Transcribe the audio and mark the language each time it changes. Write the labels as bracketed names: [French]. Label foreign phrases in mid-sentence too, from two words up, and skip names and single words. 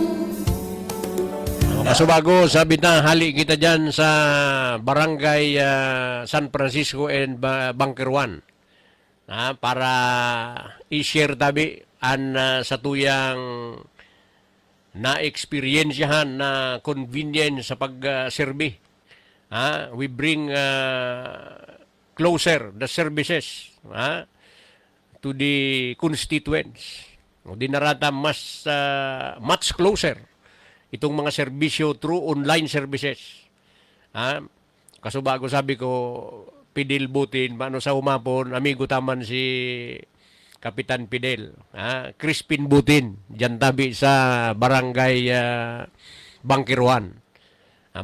[Bikol] Kasubago, sabi na, hali kita dyan sa Barangay San Francisco and Bunker 1 para i-share tabi an sa tuyang na-experiensyahan na convenience sa pag-serbi. [English] We bring closer the services to the constituents. [Bikol] Dinarata [English] much closer [Bikol] itong mga serbisyo [English] through online services. [Bikol] Kasubago sabi ko, Pidel Butin, paano sa umapon, amigo taman si Kapitan Pidel. Crispin Butin, dyan tabi sa Barangay Bunker 1.